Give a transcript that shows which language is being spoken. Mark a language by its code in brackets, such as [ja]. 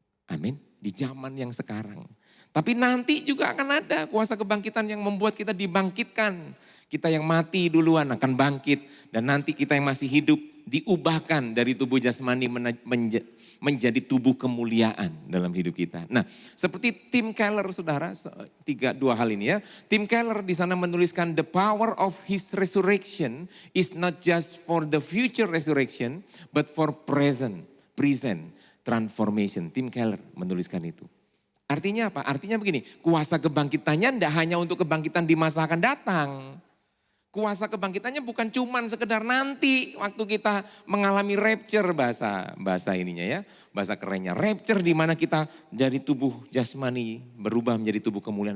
[id] Amin, di zaman yang sekarang. Tapi nanti juga akan ada kuasa kebangkitan yang membuat kita dibangkitkan. Kita yang mati duluan akan bangkit, dan nanti kita yang masih hidup diubahkan dari tubuh jasmani menjadi tubuh kemuliaan dalam hidup kita. Nah, seperti Tim Keller, saudara, dua hal ini ya. [en] Tim Keller [id] di sana menuliskan [en] the power of his resurrection is not just for the future resurrection, but for present transformation. [id] Tim Keller menuliskan itu. Artinya apa? Artinya begini, kuasa kebangkitannya tidak hanya untuk kebangkitan di masa akan datang. Kuasa kebangkitannya bukan cuman sekedar nanti waktu kita mengalami rapture, bahasa ininya ya, bahasa kerennya. Rapture di mana kita dari tubuh jasmani berubah menjadi tubuh kemuliaan.